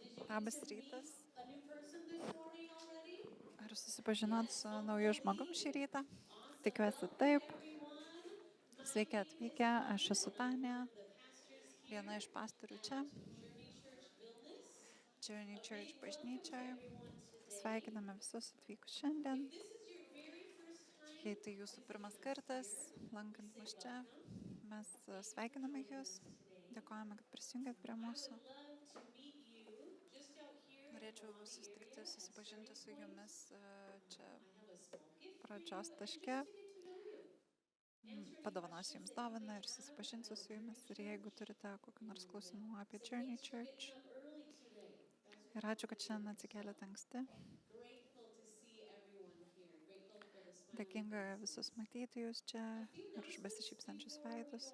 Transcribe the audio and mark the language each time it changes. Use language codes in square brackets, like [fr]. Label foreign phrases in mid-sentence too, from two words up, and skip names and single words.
[lt] Labas rytas. [en] A new person this morning already? [lt] Ar susipažinot su nauju žmogum šį rytą? [en] Awesome. [lt] Tikiuosi [en] Welcome [lt] taip. [en] everyone. My [lt] Sveiki [en] name [lt] atvykę, [en] is [lt] aš esu [en] Tanya, [lt] Tanja, [en] one of the pastors [lt] viena [en] here [lt] iš pastorių čia, [en] at Journey Church Vilnius. [lt] Journey [en] A [lt] Church [en] big welcome to [lt] bažnyčioje. [en] everyone today. [lt] Sveikiname visus atvykus šiandien. [en] If this is your very first time, [lt] Jei tai jūsų pirmas kartas, [en] here, [lt] lankant [en] we [lt] mus [en] say [lt] čia, [en] welcome. [lt] mes [en] Thank you for [lt] sveikiname [en] joining [lt] jūs. [en] us today. [lt] Dėkojame, kad prisijungėt prie [en] I [lt] mūsų. [en] would love to meet you just out here in the [lt] Norėčiau [en] lobby [lt] susitikti, [en] area at [lt] susipažinti su [en] Starting Point. [lt] jumis čia [en] I have a small gift for you [lt] pradžios [en] and [lt] taške. [en] just to get to know you. [lt] Padovanosiu jums dovaną ir susipažinsiu su jumis. Ir jeigu turite kokių nors klausimų apie Journey Church. Ir ačiū, kad šiandien atsikėlėte anksti. Dėkinga visus matyti jūs čia ir už besišypsančius veidus.